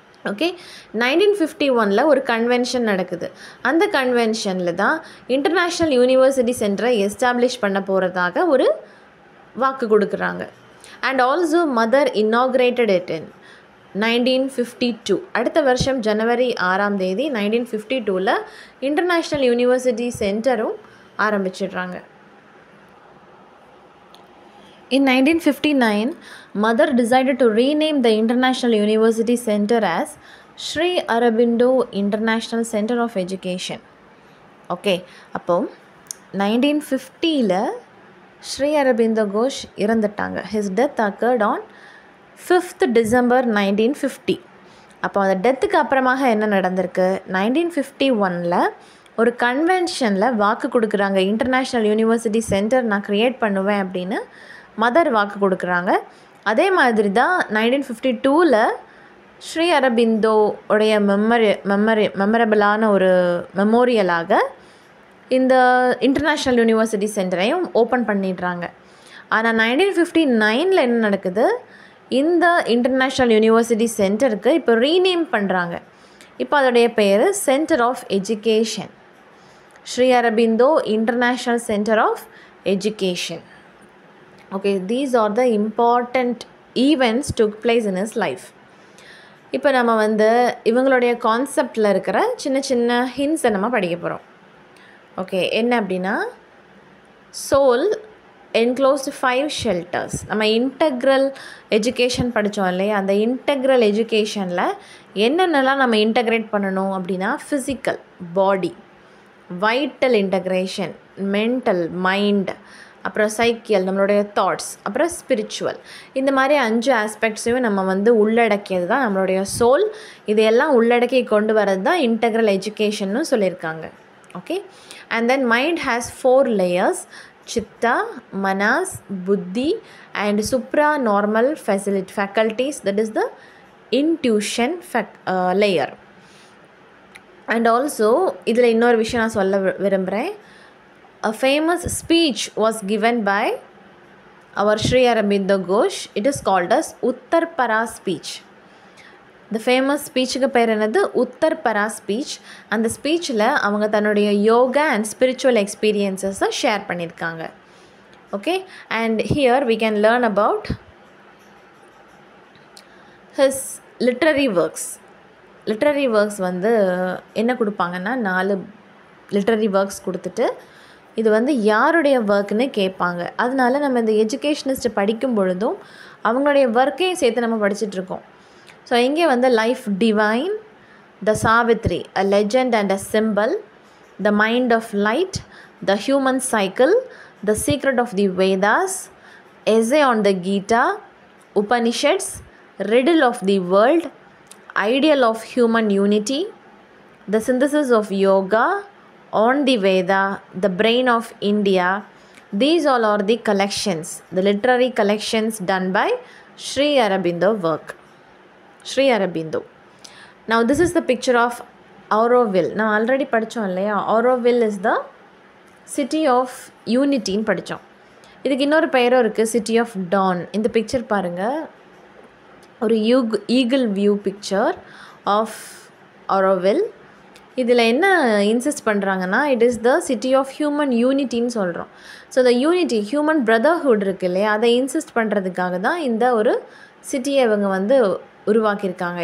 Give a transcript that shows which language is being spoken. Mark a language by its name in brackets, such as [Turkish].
[Tamil] Okay, 1951 ஒரு convention நடக்குது. அந்த கன்வென்ஷனில் தான் இன்டர்நேஷ்னல் யூனிவர்சிட்டி சென்டரை எஸ்டாப்ளிஷ் பண்ண போகிறதாக ஒரு வாக்கு கொடுக்குறாங்க. [English] And also Mother inaugurated it in 1952. [Tamil] அடுத்த வருஷம் ஜனவரி 6ஆம் தேதி 1952 இன்டர்நேஷ்னல் யூனிவர்சிட்டி சென்டரும் ஆரம்பிச்சிடுறாங்க. [English] In 1959, Mother decided to rename the International University Center as Sri Aurobindo International Center of Education. [Tamil] Okay, அப்போ 1950 Sri Aurobindo Ghose இறந்துட்டாங்க. [English] His death occurred on 5th December 1950. [Tamil] அப்போ அந்த டெத்துக்கு அப்புறமாக என்ன நடந்திருக்கு? 1951 ஒரு கன்வென்ஷனில் வாக்கு கொடுக்குறாங்க. இன்டர்நேஷ்னல் யூனிவர்சிட்டி சென்டர் நான் க்ரியேட் பண்ணுவேன் அப்படின்னு மதர் வாக்கு கொடுக்குறாங்க. அதே மாதிரி தான் 1952 ஸ்ரீ அரபிந்தோ உடைய மெமரபிளான ஒரு மெமோரியலாக இந்த இன்டர்நேஷ்னல் யூனிவர்சிட்டி சென்டரையும் ஓப்பன் பண்ணிடுறாங்க. ஆனால் 1959 என்ன நடக்குது? இந்த இன்டர்நேஷ்னல் யூனிவர்சிட்டி சென்டருக்கு இப்போ ரீநேம் பண்ணுறாங்க. இப்போ அதோடைய பேர் centre of education, Sri Aurobindo international centre of education. [English] Okay, these are the important events took place in his life. [Tamil] இப்போ நம்ம வந்து இவங்களுடைய கான்செப்டில் இருக்கிற சின்ன சின்ன ஹிண்ட்ஸை நம்ம படிக்க போகிறோம். ஓகே, என்ன அப்படின்னா சோல் என்க்ளோஸ்டு 5 ஷெல்டர்ஸ். நம்ம இன்டெக்ரல் எஜுகேஷன் படித்தோம் இல்லையா? அந்த இன்டெக்ரல் எஜுகேஷனில் என்னென்னலாம் நம்ம இன்டெக்ரேட் பண்ணணும் அப்படின்னா physical body, vital integration, mental mind, அப்புறம் சைக்கிள் நம்மளுடைய தாட்ஸ், அப்புறம் ஸ்பிரிச்சுவல். இந்த மாதிரி 5 ஆஸ்பெக்ட்ஸையும் நம்ம வந்து உள்ளடக்கியது தான் நம்மளுடைய சோல். இதையெல்லாம் உள்ளடக்கி கொண்டு வரது தான் இன்டெக்ரல் எஜுகேஷன்னு சொல்லியிருக்காங்க. [English] Okay, and then mind has 4 layers: chitta, manas, buddhi and supra normal faculties, that is the intuition layer. [Tamil] And also இதில் இன்னொரு விஷயம் நான் சொல்ல விரும்புகிறேன். [English] A famous speech was given by our Sri Aurobindo Ghose. It is called as Uttarpara speech. The famous speech [Tamil] க்கு பேர் என்னது? உத்தர்பரா ஸ்பீச். அந்த ஸ்பீச்சில் அவங்க தன்னுடைய யோகா அண்ட் ஸ்பிரிச்சுவல் எக்ஸ்பீரியன்ஸஸை ஷேர் பண்ணியிருக்காங்க. [English] Okay, and here we can learn about his literary works. [Tamil] Literary works வந்து என்ன கொடுப்பாங்கன்னா 4 literary works கொடுத்துட்டு இது வந்து யாருடைய ஒர்க்குன்னு கேட்பாங்க. அதனால நம்ம இந்த எஜுகேஷனிஸ்ட் படிக்கும் பொழுதும் அவங்களுடைய ஒர்க்கையும் சேர்த்து நம்ம படிச்சுட்ருக்கோம். [English] so [Tamil] இங்கே வந்து [English] Life divine, the Savitri, a legend and a symbol, the mind of light, the human cycle, the secret of the Vedas, essay on the Gita, Upanishads, riddle of the world, ideal of human unity, the synthesis of yoga, on the Veda, the brain of India, These all are the collections, the literary collections done by Sri Aurobindo work. Sri Aurobindo. Now this is the picture of Auroville. Now already [Tamil] படிச்சோம் இல்லையா, [English] Auroville is the city of unity ன்னு படித்தோம். [Tamil] இதுக்கு இன்னொரு பெயரும் இருக்குது, city of Don. இந்த picture பாருங்கள், ஒரு eagle view picture of Auroville. இதில் என்ன இன்சிஸ்ட் பண்ணுறாங்கன்னா, [English] it is the city of ஹியூமன் யூனிட்டின்னு [Tamil] சொல்கிறோம். So the unity, human brotherhood இருக்குது இல்லையா, அதை இன்சிஸ்ட் பண்ணுறதுக்காக தான் இந்த ஒரு சிட்டியை இவங்க வந்து உருவாக்கியிருக்காங்க.